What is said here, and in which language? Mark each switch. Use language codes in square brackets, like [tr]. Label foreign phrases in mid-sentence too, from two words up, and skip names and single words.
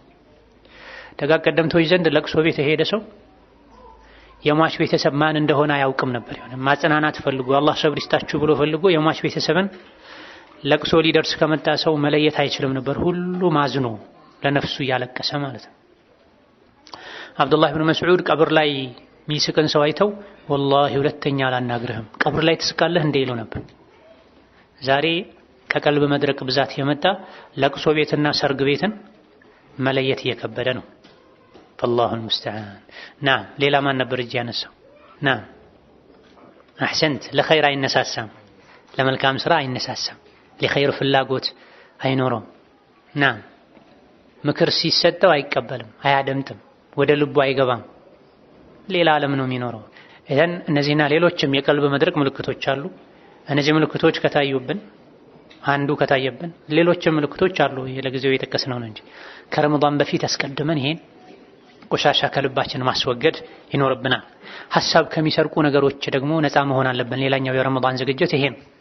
[am] ደጋ ቀደምቶች ዘንድ ለቅሶ ቤት የሄደ ሰው የሟች ቤተሰብ ማን እንደሆነ አያውቅም ነበር። ይሆነ ማጽናናት ፈልጎ አላህ ሰብር ይስጣችሁ ብሎ ፈልጎ የሟች ቤተሰብን ለቅሶ ሊደርስ ከመጣ ሰው መለየት አይችልም ነበር። ሁሉም አዝኖ ለነፍሱ እያለቀሰ ማለት ነው። አብዱላህ ኢብኑ መስዑድ ቀብር ላይ ሚስቅን ሰው አይተው ወላሂ ሁለተኛ አላናግርህም ቀብር ላይ ትስቃለህ እንደ ይሉ ነበር። ዛሬ ከቀልብ መድረቅ ብዛት የመጣ ለቅሶ ቤትና ሰርግ ቤትን መለየት እየከበደ ነው። [ar] فالله المستعان. [am] نعم ሌላ ማን ነበር እጅ ያነሳው? [ar] نعم احسنت. [am] ለኸይር አይነሳሳም፣ ለመልካም ስራ አይነሳሳም፣ ለኸይር ፍላጎት አይኖረውም። نعم ምክር ሲሰጠው አይቀበልም፣ አያደምጥም፣ ወደ ልቡ አይገባም፣ ሌላ ዓለም ነው የሚኖረው። እዘን እነዚህና ሌሎችም የቀልብ መድረቅ ምልክቶች አሉ። እነዚህ ምልክቶች ከታዩብን አንዱ ከታየብን ሌሎችም ምልክቶች አሉ። ለጊዜው የጠቀስነው ነው እንጂ ከረመዳን በፊት አስቀድመን ይሄን ቆሻሻ ከልባችን ማስወገድ ይኖርብናል። ሐሳብ ከሚሰርቁ ነገሮች ደግሞ ነፃ መሆን አለብን። ሌላኛው የረመዳን ዝግጅት ይሄ ነው።